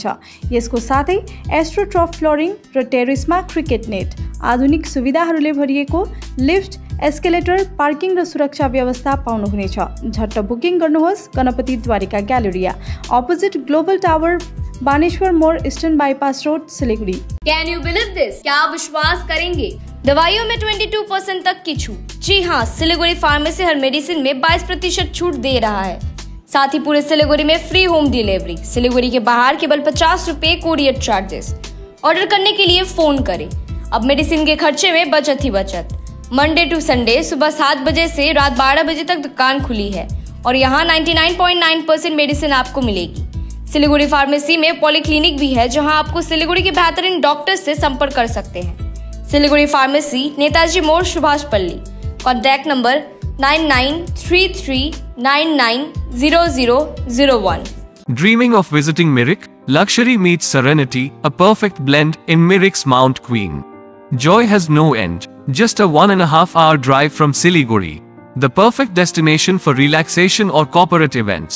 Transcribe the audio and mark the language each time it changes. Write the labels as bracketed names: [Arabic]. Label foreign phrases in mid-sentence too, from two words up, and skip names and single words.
[Nepali] यसको साथै एस्ट्रोट्रफ फ्लोरिङ र टेरेसमा क्रिकेट नेट, आधुनिक सुविधाहरूले भरिएको लिफ्ट, एस्केलेटर, पार्किङ र सुरक्षा व्यवस्था पाउनुहुनेछ। झट्ट बुकिङ गर्नुहोस्। गणपति द्वारिका ग्यालेरिया, अपोजिट ग्लोबल टावर, बानेश्वर मोड़, ईस्टर्न बाईपास रोड, सिलीगुड़ी। [English] Can you believe this? [Hindi] क्या आप विश्वास करेंगे? दवाइयों में 22% तक की छूट। जी हाँ, सिलीगुड़ी फार्मेसी हर मेडिसिन में 22% छूट दे रहा है। साथ ही पूरे सिलीगुड़ी में [English] free home delivery. [Hindi] सिलीगुड़ी के बाहर केवल 50 रुपए [English] courier charges. [Hindi] ऑर्डर करने के लिए फोन करें। अब मेडिसिन के खर्चे में बचत ही बचत। [English] Monday to Sunday [Hindi] सुबह 7 बजे से रात 12 बजे तक दुकान खुली है और यहाँ 99.9% मेडिसिन आपको मिलेगी। सिलीगुड़ी फार्मेसी में पॉलीक्लिनिक भी है, जहां आपको सिलीगुड़ी के बेहतरीन डॉक्टर्स से संपर्क कर सकते हैं। सिलीगुड़ी फार्मेसी, नेताजी मोड़, सुभाष पल्ली। [English] contact number [Hindi] 9933990001। [English] Dreaming of visiting Mirik? Luxury meets serenity, a perfect blend in Mirik's Mount Queen. Joy has no end. Just a 1.5 hour drive from Siliguri. The perfect destination for relaxation or corporate events.